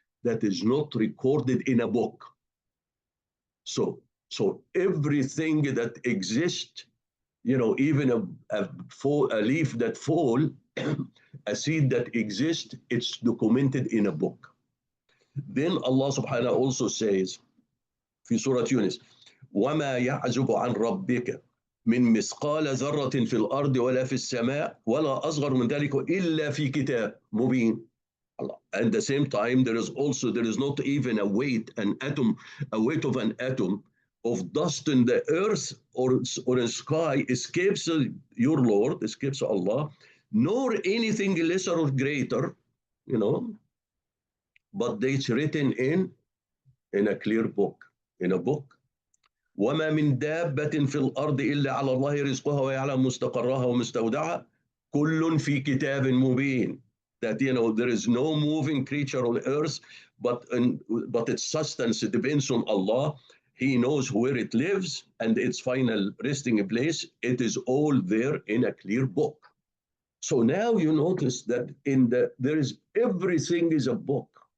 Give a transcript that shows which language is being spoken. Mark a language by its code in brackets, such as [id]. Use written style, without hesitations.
[en] That is not recorded in a book. So everything that exists, even a leaf that fall, a seed that exists, it's documented in a book. Then Allah subhanahu also says, [ar] في سورة يونس, وما يعزب عن ربك من مثقال ذرة في الأرض ولا في السماء ولا أصغر من ذلك إلا في كتاب مبين. [en] At the same time, there is not even a weight of an atom of dust in the earth or in sky escapes your Lord, escapes Allah, nor anything lesser or greater, but it's written in a clear book, in a book. [ar] وما من دابة في الأرض إلا على الله رزقها ويعلم مستقرها ومستودعها كل في كتاب مبين. [en] That there is no moving creature on earth, but its sustenance depends on Allah. He knows where it lives and its final resting place. It is all there in a clear book. So now you notice that there is everything is a book.